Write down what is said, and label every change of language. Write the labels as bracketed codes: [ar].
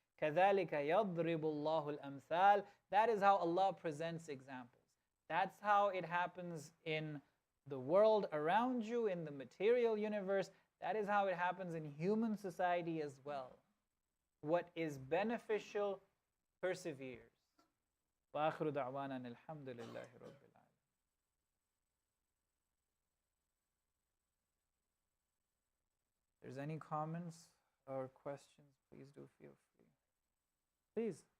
[ar] كَذَلِكَ يَضْرِبُ اللَّهُ الْأَمْثَالِ. [en] That is how Allah presents examples. That's how it happens in the world around you, in the material universe. That is how it happens in human society as well. What is beneficial perseveres. [ar] وآخر دعوانا الحمد لله رب العالمين. [en] If there's any comments or questions, please do feel free. Please.